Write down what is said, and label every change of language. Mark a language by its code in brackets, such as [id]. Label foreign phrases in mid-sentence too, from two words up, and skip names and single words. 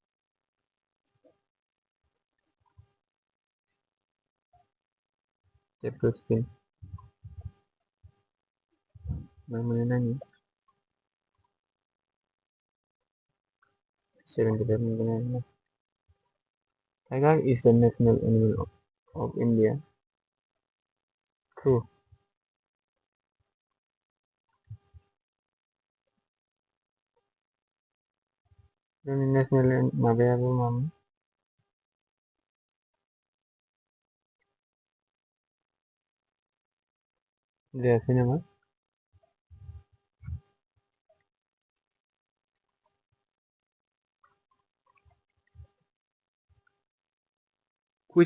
[brx] जेबो स्किन मोनो नायनो 75 मोनगोन आरोना [en] Tiger is the national animal of India. True. [brx] जोंनि नेसनेल माबायाबो मामोन जायासै नामा कुइस